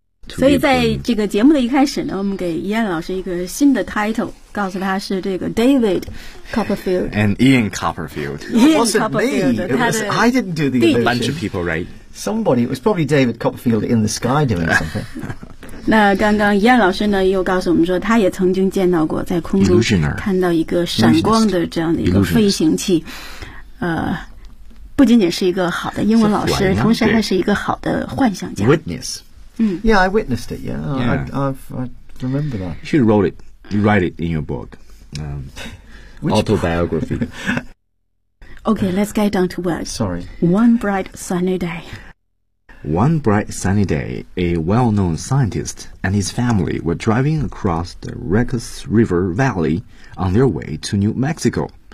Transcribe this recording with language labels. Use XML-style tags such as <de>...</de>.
<zh>所以在这个节目的一开始呢，我们给 Ian 老师一个新的 title， 告诉他是这个 David Copperfield.</zh> <en>And Ian Copperfield. Ian Copperfield. It wasn't me. I didn't do the illusion. A bunch of people, right? Somebody. It was probably David Copperfield in the sky doing something.</en> <zh>那刚刚燕老师呢又告诉我们说他也曾经见到过在空中看到一个闪光的这样的一个飞行器不仅仅是一个好的英文老师同时还是一个好的幻想家</zh> <en>Witness Yeah, I witnessed it, I remember that You should write it in your book Autobiography Okay, let's get down to words Sorry One bright sunny day One bright sunny day, a well-known scientist and his family were driving across the Reckless River Valley on their way to New Mexico.</en>